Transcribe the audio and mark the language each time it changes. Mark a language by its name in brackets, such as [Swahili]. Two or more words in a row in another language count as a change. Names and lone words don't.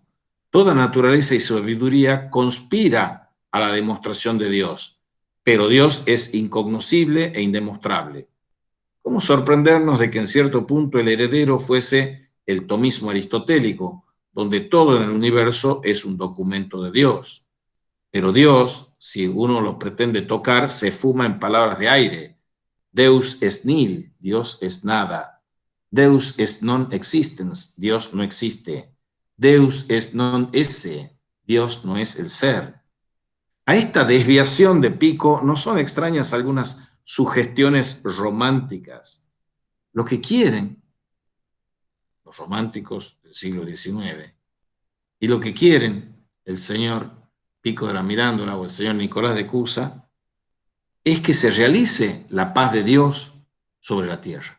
[Spanish] Toda naturaleza y sabiduría conspira a la demostración de Dios, pero Dios es incognoscible e indemostrable. ¿Cómo sorprendernos de que en cierto punto el heredero fuese el tomismo aristotélico, donde todo en el universo es un documento de Dios? Pero Dios, si uno lo pretende tocar, se fuma en palabras de aire. [Latin] Deus est nihil, [Spanish] Dios es nada. [Latin] Deus est non existens, [Spanish] Dios no existe. [Latin] Deus est non esse, [Spanish] Dios no es el ser. A esta desviación de Pico no son extrañas algunas sugestiones románticas. Lo que quieren los románticos del siglo XIX y lo que quieren el señor Pico de la Mirándola o el señor Nicolás de Cusa es que se realice la paz de Dios sobre la tierra.